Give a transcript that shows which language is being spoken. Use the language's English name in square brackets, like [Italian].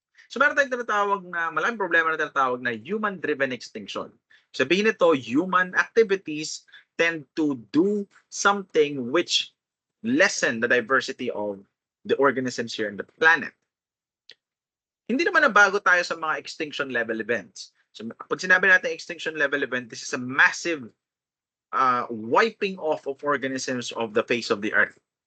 [Filipino] So meron tayong tinatawag na, maraming problema na tinatawag na human-driven extinction. Sabihin nito, [English] human activities tend to do something which lessen the diversity of the organisms here on the planet. [Filipino] Hindi naman na bago tayo sa mga extinction level events. So pag sinabi natin extinction level event, [English] this is a massive wiping off of organisms of the face of the earth.